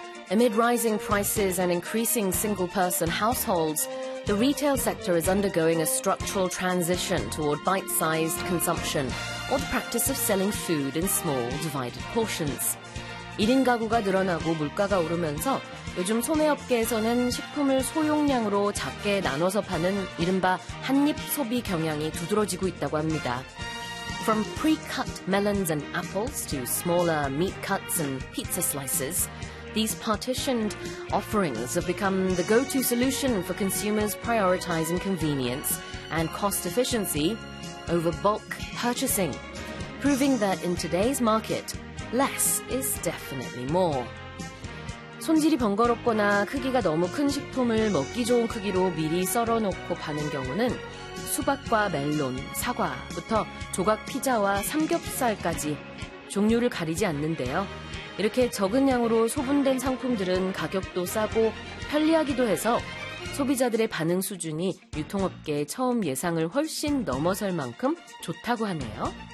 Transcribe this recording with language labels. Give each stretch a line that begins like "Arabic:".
English: Amid rising prices and increasing single-person households, the retail sector is undergoing a structural transition toward bite-sized consumption or the practice of selling food in small, divided portions.
Korean: 1인 가구가 늘어나고 물가가 오르면서 요즘 소매업계에서는 식품을 소용량으로 작게 나눠서 파는 이른바 한입 소비 경향이 두드러지고 있다고 합니다.
English: From pre-cut melons and apples to smaller meat cuts and pizza slices, these partitioned offerings have become the go-to solution for consumers prioritizing convenience and cost efficiency over bulk purchasing, proving that in today's market, less is definitely more.
Korean: 손질이 번거롭거나 크기가 너무 큰 식품을 먹기 좋은 크기로 미리 썰어놓고 파는 경우는 수박과 멜론, 사과부터 조각 피자와 삼겹살까지 종류를 가리지 않는데요. 이렇게 적은 양으로 소분된 상품들은 가격도 싸고 편리하기도 해서 소비자들의 반응 수준이 유통업계의 처음 예상을 훨씬 넘어설 만큼 좋다고 하네요.